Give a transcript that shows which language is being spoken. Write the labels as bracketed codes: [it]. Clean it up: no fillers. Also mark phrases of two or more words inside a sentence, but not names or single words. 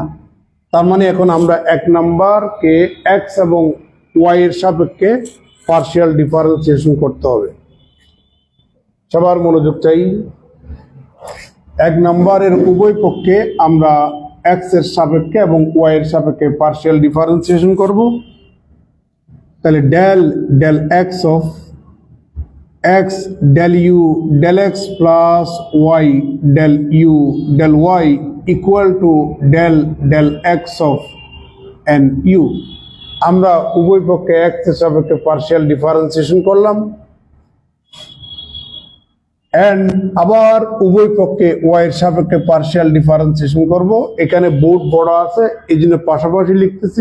[bn] তার মানে এখন আমরা 1 নাম্বারকে এক্স এবং ওয়াই এর সাপেক্ষে [en] partial differentiation [bn] করতে হবে। সবার মনোযোগ চাই। 1 নাম্বারের উভয় পক্ষে আমরা এক্স এর সাপেক্ষে এবং ওয়াই এর সাপেক্ষে [en] partial differentiation [bn] করব। [en] তাহলে del del x of x del u del x plus y del u del y equal to del del x of nu। [bn] আমরা উভয় পক্ষে x এর সাপেক্ষে [en] partial differentiation [bn] করলাম, এন্ড আবার উভয় পক্ষে y এর সাপেক্ষে [en] partial differentiation [bn] করব। এখানে বোর্ড বড় আছে, এই জন্য পাশাপাশি লিখতেছি।